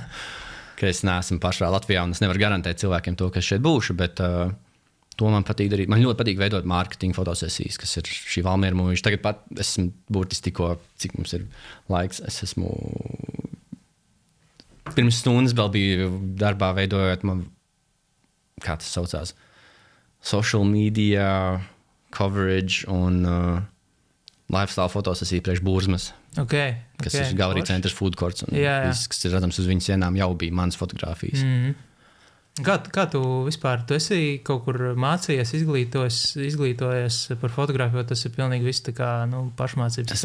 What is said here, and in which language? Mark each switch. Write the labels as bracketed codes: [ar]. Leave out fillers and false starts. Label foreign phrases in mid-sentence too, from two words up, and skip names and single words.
[lv] Ka es neesmu pašā Latvijā, un es nevaru garantēt cilvēkiem to, ka es šeit būšu, bet to man patīk darīt. Man ļoti patīk veidot mārketinga fotosesijas, kas ir šī Valmiera mūža. Tagad pat esmu burtiski tikko, cik mums ir laiks, es esmu... Pirms stundas vēl biju darbā veidojot man, kā tas saucās, [en] social media coverage [lv] un lifestyle fotosesija priekš Burzmas, kas ir Gallery Centers Food Courts. Un viss, kas ir redzams uz viņu sienām, jau bija manas fotogrāfijas. Kā tu vispār, tu esi kaut kur mācījies, izglītojies par fotogrāfiju, tas ir pilnīgi viss tā kā pašmācības ceļā?